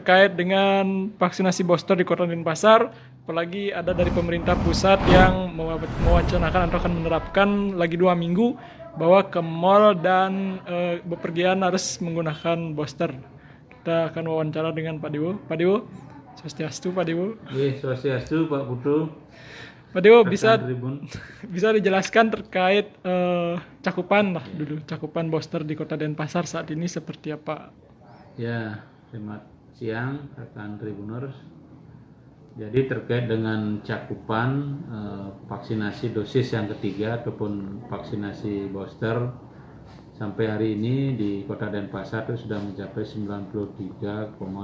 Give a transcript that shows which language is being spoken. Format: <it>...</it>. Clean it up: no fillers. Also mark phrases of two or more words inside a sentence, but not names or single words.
<id>terkait dengan vaksinasi booster di Kota Denpasar, apalagi ada dari pemerintah pusat yang mewacanakan atau akan menerapkan lagi 2 minggu bahwa ke mall dan bepergian harus menggunakan booster. Kita akan wawancara dengan Pak Dewo. Pak Dewo, swastiastu Pak Dewo. Swastiastu Pak Putu. Pak Dewo bisa dijelaskan terkait cakupan booster di Kota Denpasar saat ini seperti apa? Ya, selamat siang rekan Tribuners. Jadi terkait dengan cakupan vaksinasi dosis yang ketiga ataupun vaksinasi booster sampai hari ini di Kota Denpasar itu sudah mencapai 93,87%.</id>